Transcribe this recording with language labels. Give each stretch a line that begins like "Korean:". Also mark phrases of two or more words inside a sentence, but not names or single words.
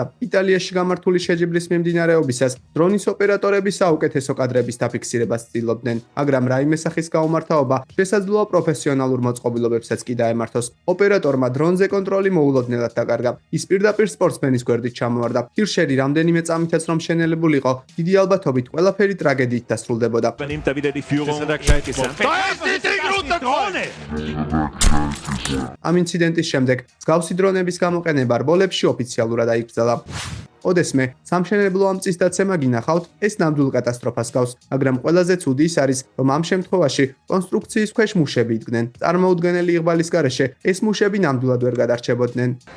Georgian: იტალიაში გამართული შეჯიბრის მიმდინარეობისას დრონის ოპერატორები საუკეთესო კადრების დაფიქსირებას ცდილობდნენ, მაგრამ რაიმე სახის გაუმართავობა შესაძლოა პროფესიონალურ მოწყობილობებსაც კი დაემართოს. ოპერატორმა დრონზე კონტროლი მოულოდნელად დაკარგა. ის პირდაპირ სპორტსმენის გვერდით ჩამოვარდა. ჰირშერი რამდენიმე წამითაც რომ შენელებულიყო, დიდი albათობით ყველაფერი ტრაგედიით დასრულდებოდა.
German: Da wieder die Führung. Da ist die Trickroute Krone!
Georgian: ამ ინციდენტის შემდეგ მსგავსი დრონების გამოყენება რბოლებში ოფიციალურად აიკრძალა. ოდესმე სამშენებლო ამწის დაცემა გინახავთ, ეს ნამდვილ კატასტროფას გავს, მაგრამ ყველაზე ცუდი ის არის, რომ ამ შემთხვევაში კონსტრუქციის ქვეშ მუშები იდგნენ. წარმოუდგენელი იღბალის გარეშე ეს მუშები ნამდვილად ვერ გადარჩებოდნენ.